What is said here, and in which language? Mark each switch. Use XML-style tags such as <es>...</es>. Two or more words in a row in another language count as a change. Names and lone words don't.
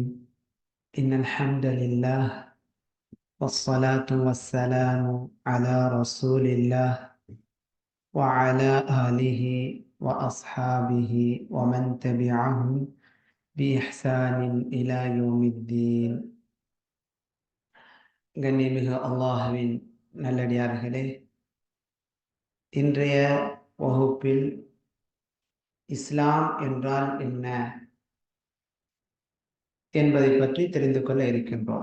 <ar>إن الحمد لله والصلاة والسلام على رسول الله وعلى آله وأصحابه ومن تبعهم بإحسان إلى يوم الدين.</ar> <ta>கண்ணியமிகு அல்லாஹ்வின் நல்லடியார்களே, இன்றைய வகுப்பில் இஸ்லாம் என்றால் என்ன என்பதை பற்றி தெரிந்து கொள்ள இருக்கின்றோம்.</ta>